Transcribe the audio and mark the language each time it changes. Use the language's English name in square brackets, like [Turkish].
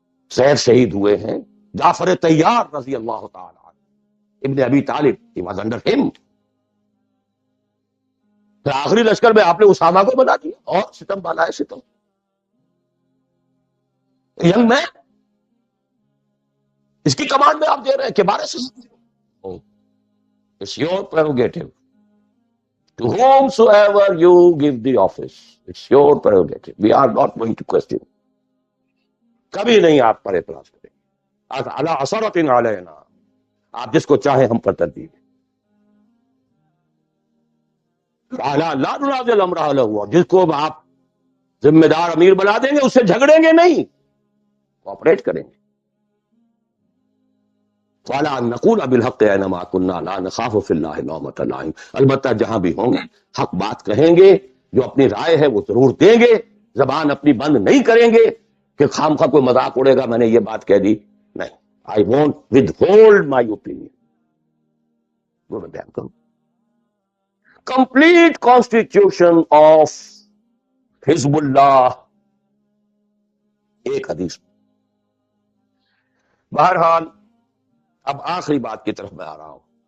[Urdu] زید شہید ہوئے ہیں. جعفر طیار رضی اللہ تعالی عنہ، ابن ابی طالب، [English] he was under him. [Urdu] پھر آخری لشکر میں آپ نے اسامہ کو بنا دیا، اور ستم بالا ہے ستم. ینگ مین، اس کی کمانڈ میں آپ دے رہے ہیں کہ 12 سے [English] It's your prerogative. To whomsoever you give the office, it's your prerogative. We are not going to question. [Urdu] کبھی نہیں آپ پر اعتراض کریں. [Arabic] علی اثرۃ علینا، [Urdu] آپ جس کو چاہیں ہم پر ترتیب. [Arabic] لا ننازع الامر اہلہ، [Urdu] جس کو آپ ذمہ دار امیر بنا دیں گے اس سے جھگڑیں گے نہیں، کوآپریٹ کریں گے. [Arabic] وَعَلَىٰ أَن نَّقُولَ بِالْحَقِّ أَيْنَمَا كُنَّا لَا نَخَافُ فِي اللَّهِ لَوْمَةَ لَائِمٍ. [Urdu] البتہ جہاں بھی ہوں گے حق بات کہیں گے، جو اپنی رائے ہے وہ ضرور دیں گے، زبان اپنی بند نہیں کریں گے کہ خام خواہ کوئی مذاق اڑے گا میں نے یہ بات کہہ دی. نہیں، [English] I won't withhold my opinion. [Urdu] وہ میں بیان کروں. [English] Complete constitution of حزب اللہ، [Urdu] ایک حدیث. بہرحال اب آخری بات کی طرف میں آ رہا ہوں.